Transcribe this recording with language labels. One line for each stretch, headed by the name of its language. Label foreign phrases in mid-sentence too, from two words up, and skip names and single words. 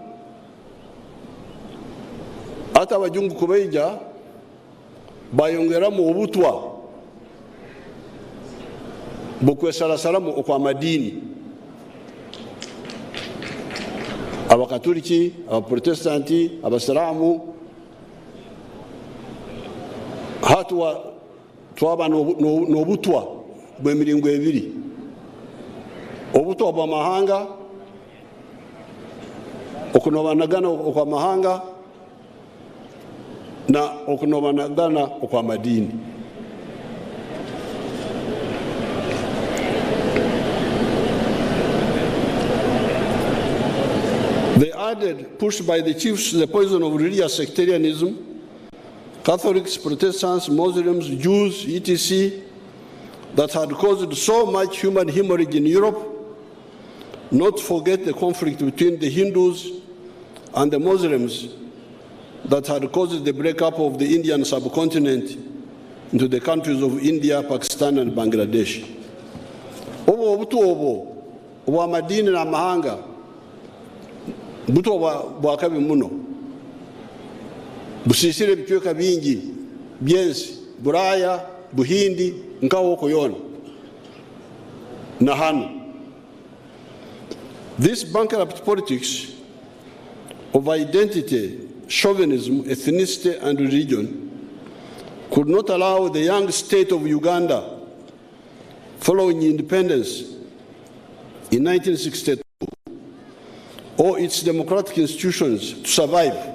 Nyankole: hata abajungu kubeija bayongeramu obutwa bukwesalamu kwa madini abakatoliki abaprotestanti abasiramu hatwa twaba n'obutwa bw'emiringo ebiri obutwa bw'amahanga okunobanagana okwa mahanga na okunobanagana okwa madini.
English: They added, pushed by the chiefs, the poison of religious sectarianism. Catholics, Protestants, Muslims, Jews, etc., that had caused so much human hemorrhage in Europe. Not forget the conflict between the Hindus and the Muslims that had caused the breakup of the Indian subcontinent into the countries of India, Pakistan, and Bangladesh.
Nyankole: Obo obutu obo wa madini na mahanga buto bwakabi muno busisire bichweka bingi byensi Buraya Buhindi nkawo koyona na hanu.
English: This bankrupt politics of identity, chauvinism, ethnicity, and religion could not allow the young state of Uganda, following independence in 1962, or its democratic institutions to survive.